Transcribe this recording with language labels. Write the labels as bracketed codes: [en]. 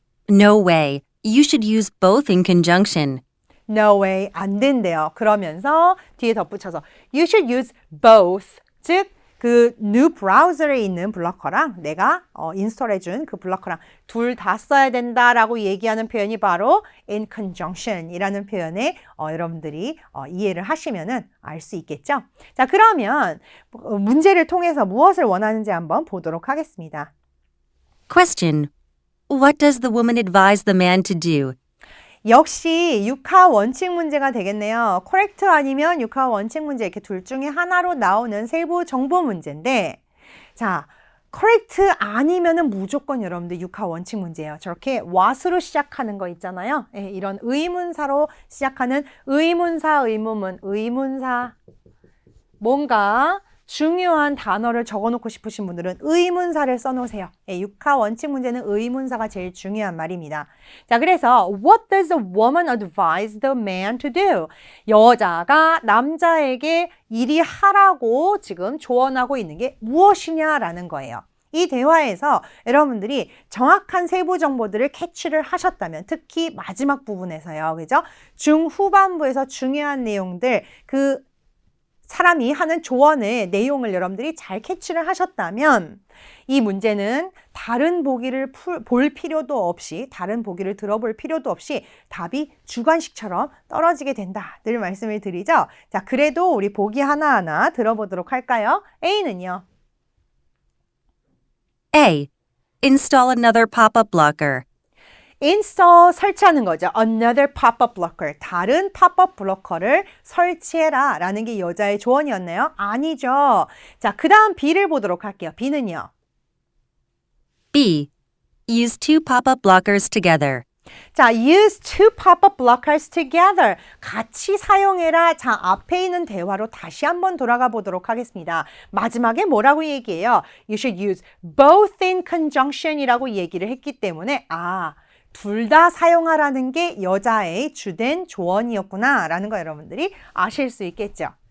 [en] No way. You should use both in conjunction. No way, [ko] 안 된대요. 그러면서 뒤에 덧붙여서 [en] You should use both, [ko] 즉 그 new 브라우저에 있는 블로커랑 내가 인스톨해준 그 블로커랑 둘 다 써야 된다라고 얘기하는 표현이 바로 in conjunction이라는 표현에 여러분들이 이해를 하시면은 알 수 있겠죠. 자, 그러면 문제를 통해서 무엇을 원하는지 한번 보도록 하겠습니다. [en] Question. What does the woman advise the man to do? [ko] 역시 육하 원칙 문제가 되겠네요. correct 아니면 육하 원칙 문제 이렇게 둘 중에 하나로 나오는 세부 정보 문제인데 자, correct 아니면은 무조건 여러분들 육하 원칙 문제예요. 저렇게 what으로 시작하는 거 있잖아요. 예, 이런 의문사로 시작하는 의문사, 의문문, 의문사 뭔가 중요한 단어를 적어놓고 싶으신 분들은 의문사를 써놓으세요. 예, 육하 원칙 문제는 의문사가 제일 중요한 말입니다. [en] 자, 그래서 What does the woman advise the man to do? [ko] 여자가 남자에게 이리 하라고 지금 조언하고 있는 게 무엇이냐라는 거예요. 이 대화에서 여러분들이 정확한 세부 정보들을 캐치를 하셨다면 특히 마지막 부분에서요. 그죠? 중후반부에서 중요한 내용들 그 사람이 하는 조언의 내용을 여러분들이 잘 캐치를 하셨다면 이 문제는 다른 보기를 볼 필요도 없이 다른 보기를 들어볼 필요도 없이 답이 주관식처럼 떨어지게 된다 늘 말씀을 드리죠. 자, 그래도 우리 보기 하나하나 들어보도록 할까요? A는요. [en] A. Install another pop-up blocker. [ko] install 설치하는 거죠. [en] another pop-up blocker. [ko] 다른 팝업 블로커를 설치해라 라는 게 여자의 조언이었나요? 아니죠. 자, 그 다음 B를 보도록 할게요. B는요. [en] B. Use two pop-up blockers together. 자, use two pop-up blockers together. [ko] 같이 사용해라. 자, 앞에 있는 대화로 다시 한번 돌아가 보도록 하겠습니다. 마지막에 뭐라고 얘기해요? [en] You should use both in conjunction [ko] 이라고 얘기를 했기 때문에 둘 다 사용하라는 게 여자의 주된 조언이었구나 라는 거 여러분들이 아실 수 있겠죠.